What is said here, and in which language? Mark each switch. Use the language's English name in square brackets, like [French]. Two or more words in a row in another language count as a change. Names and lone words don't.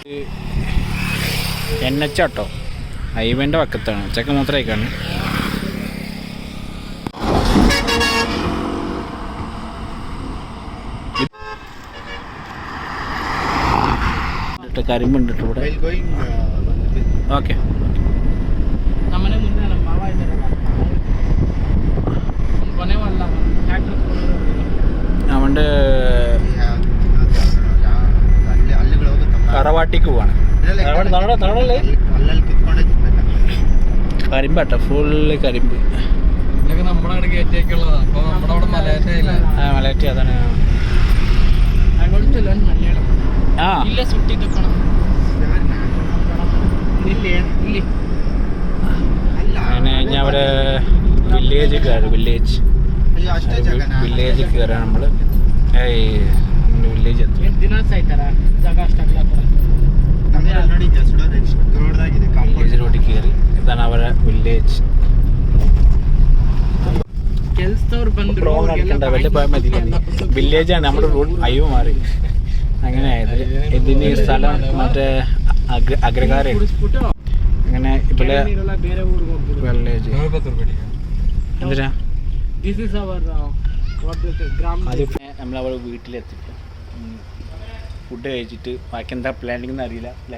[Malayalam] NH ആട്ടോ, ഹൈവേൻ്റെ പക്കത്താണ്. ചെക്കൻ മാത്രമായിക്കാണ്. കരിമ്പുണ്ട് ഇവിടെ. [English] while going [Malayalam] ഓക്കെ അവൻ്റെ തറവാട്ടിക്ക് പോവാണ്. [Kannada] ಅಲ್ಲಲ್ಲಿ ಕಿತ್ಕೊಂಡೇ ತಿನ್ಬೇಕು. [Malayalam] കരിമ്പാട്ടോ, ഫുള്ള് കരിമ്പ്. ഇതൊക്കെ നമ്മുടെ അവിടെ കയറ്റിയൊക്കെയുള്ളതാ. അപ്പൊ നമ്മുടെ അവിടെ മലയാറ്റയില്ല. മലയാറ്റി അതാണ്. ആ അങ്ങനെ കഴിഞ്ഞാൽ അവിടെ വില്ലേജ് കയറി. വില്ലേജ് കയറാൻ നമ്മൾ വില്ലേജ് എത്തി. [Kannada] ನೋಡಿ ದೊಡ್ಡದಾಗಿದೆ [Malayalam] വില്ലേജ് റോഡിൽ കയറി. ഇതാണ് അവരെ വില്ലേജ്. വലിയ പോയാൽ മതി. വില്ലേജാണ് നമ്മുടെ റോഡ്. അയ്യോ മാറി അങ്ങനെ ആയത്. ഇതിന് ഈ സ്ഥലം മറ്റേ അഗ്രഹാരം. അങ്ങനെ ഇവിടെ വില്ലേജ് എന്തിനാ നമ്മളവിടെ വീട്ടിലെത്തിട്ട് ഫുഡ് കഴിച്ചിട്ട് ബാക്കി എന്താ പ്ലാനിങ് എന്ന് അറിയില്ല അല്ലേ?